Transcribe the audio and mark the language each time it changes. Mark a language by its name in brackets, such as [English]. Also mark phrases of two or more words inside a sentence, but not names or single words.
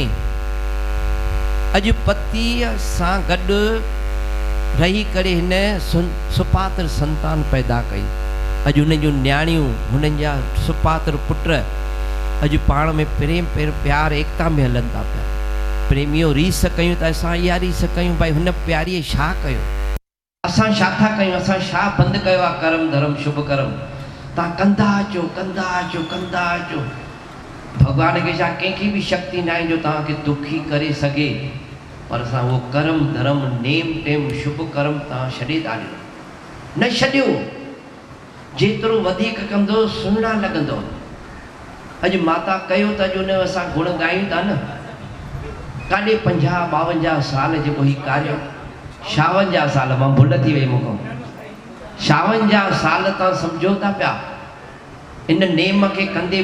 [Sindhi] अॼु पतीअ सां गॾु रही करे हिन सुपात्र संतान पैदा कई। अॼु हुन जूं न्याणियूं, हुननि जा सुपात्र पुट अॼु पाण में प्रेम प्यार एकता में हलनि था पिया। प्रेमियो रीस कयूं त असां इहा रीस कयूं भाई हुन प्यारीअ छा कयो, असां छा था कयूं, असां छा बंदि कयो आहे कर्म धर्म शुभ कर्म। तव्हां कंदा अचो कंदा अचो कंदा अचो। भॻवान खे छा कंहिंखे बि शक्ति न आहे जो तव्हांखे दुखी करे सघे, पर असां उहो कर्म धर्म नेम टेम शुभ कर्म तव्हां छॾे था ॾियो। न छॾियो, जेतिरो वधीक कंदो सुहिणा लॻंदो। अॼु माता कयो त अॼु हुन जो असां गुण ॻायूं था न। काॾे 50-52 साल जेको ही कार्य, 56 साल, मां भुल थी वई मूंखां, 56 साल तव्हां सम्झो था पिया इन नेम खे कंदे।